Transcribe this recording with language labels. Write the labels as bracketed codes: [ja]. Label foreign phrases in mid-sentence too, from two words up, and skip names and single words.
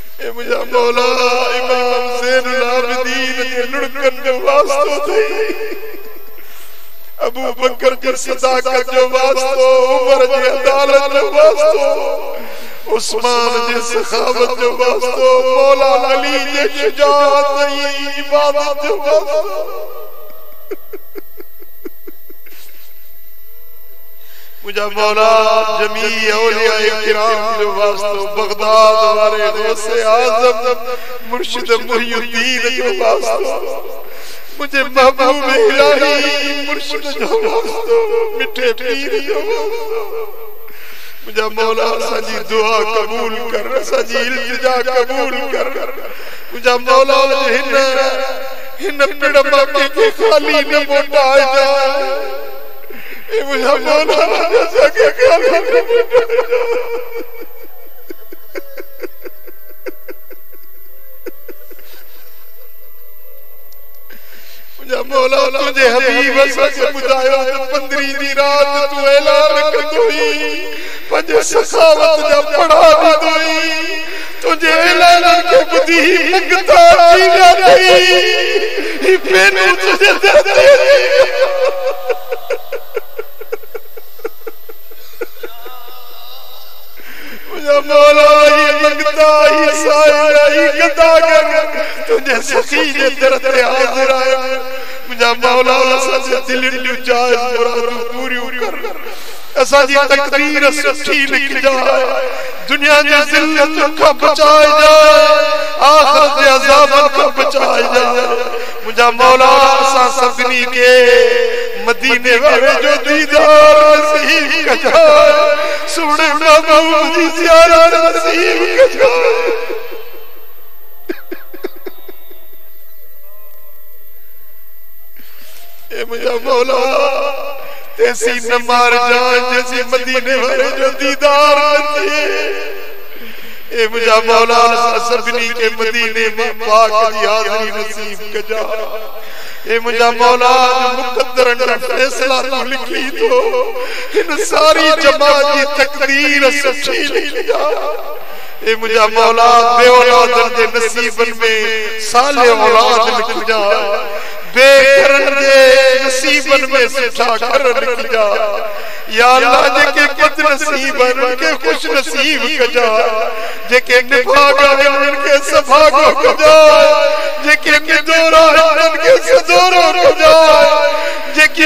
[sd] मुझा मौला इमाम ज़ैनुल आबिदीन जे लुड़कन जो वास्तो थई अबू बकर जी सदाकत जो वास्तो उमर जी अदालत जो वास्तो उस्मान जी सखावत जो वास्तो मौला अली जी शुजाअत इबादत जो वास्तो मुझा मौला जमी औलिया किराम जो वास्तो बगदाद वाले गौसे आजम मुर्शिद मुहियुद्दीन जो वास्तो मुझे महबूब इलाही मुर्शिद जो वास्तो मिठे पीर जो वास्तो मुझा मौला असांजी दुआ कबूल कर असांजी इल्तिजा कबूल कर मुझा मौला हिन पिड़ माके के खाली न मोटाए जाए मुझा मौला असांखे खाली न मोटाए मुझा मौला तुझे हबीब असांखे ॿुधायो त 15 दी रात तू ऐलान कंदोई पंज सखावत जा पढ़ा ॾींदोई तुझे ऐलान खे ॿुधी मंगता थी वेंदई ही पेनू तुझे दर ते मुझा मौला ही मंगता ही साया ही गदागर तुझे सखी जे दर ते हाज़िर आया मुझा मौला असांजे दिलनि जूं जायज़ मुरादूं पूरियूं कर असांजी तकदीर सुठी लिख जाए दुनिया जी ज़िल्लत खां बचाए जाए आखिरत जे अज़ाबन खां बचाए जाए मुझा मौला असां सभिनी खे मदीने वारे जो दीदार नसीब कजाए सुणे महबूब जी ज़ियारत नसीब कजाए ए मुझा मौला तेसी न मार जाए जैसी मदीने वाले जो दीदार नथिए ए मुझा मौला सभिनी के मदीने पाक जी हाज़िरी नसीब कजा ए मुझा मौला जो मुक़द्दरन जो फैसला तू लिखी तो इन सारी जमात की तकदीर सच्ची लिख जा ए मुझा मौला बे औलादन के नसीबन में साले औलाद लिख जा बेघरन जे नसीबन में सुठा घर लिख जा [ar] या अल्लाह [sd] जेके बद नसीब उनके खुश नसीब कजा जेके निभागा उनके सभागो कजा जेके निदोरा उनके सदोरो कजा जेके